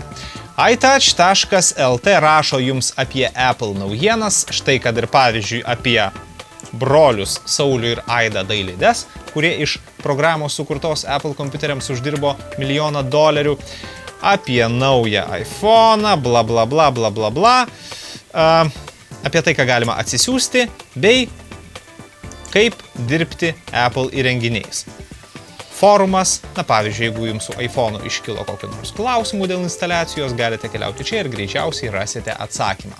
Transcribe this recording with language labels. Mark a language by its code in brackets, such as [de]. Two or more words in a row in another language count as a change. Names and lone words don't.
[lt] iTouch.lt rašo jums apie Apple naujienas, štai kad ir pavyzdžiui apie brolius Saulių ir Aidą Dailides, kurie iš programos sukurtos Apple kompiuteriams uždirbo $1 milijoną, apie naują iPhone'ą, bla bla bla bla bla bla, apie tai, ką galima atsisiųsti, bei kaip dirbti Apple įrenginiais. Forumas, na pavyzdžiui, jeigu jums su iPhone'u iškilo kokių nors klausimų dėl instaliacijos, galite keliauti čia ir greičiausiai rasite atsakymą.